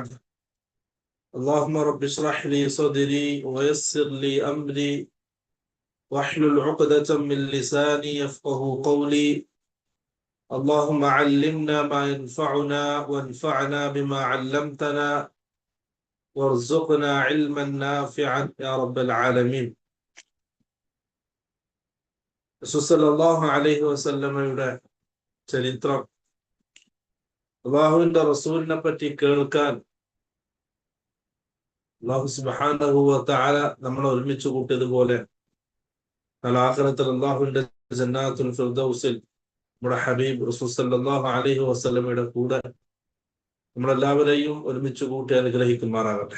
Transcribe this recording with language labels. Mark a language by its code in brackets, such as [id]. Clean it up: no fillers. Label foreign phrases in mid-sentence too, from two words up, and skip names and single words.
[ar] اللهم رب اشرح لي صدري ويسر لي أمري واحلل عقدة من لساني يفقه قولي. اللهم علمنا ما ينفعنا وانفعنا بما علمتنا وارزقنا علما نافعا يا رب العالمين. رسول الله عليه [ml] വസല്ലമയുടെ ചരിത്രം, അള്ളാഹുവിന്റെ റസൂലിനെ പറ്റി കേൾക്കാൻ [ar] الله سبحانه وتعالى [ml] നമ്മളെ ഒരുമിച്ച് കൂട്ടിയതുപോലെ ആഖിറത്തിൽ അള്ളാഹുവിന്റെ ജന്നാത്തുൽ ഫിർദൗസിൽ നമ്മുടെ ഹബീബ് റസൂൽ [ar] صلى الله عليه [ml] വസല്ലമയുടെ കൂടെ നമ്മളെല്ലാവരെയും ഒരുമിച്ച് കൂട്ടി അനുഗ്രഹിക്കുമാറാകട്ടെ.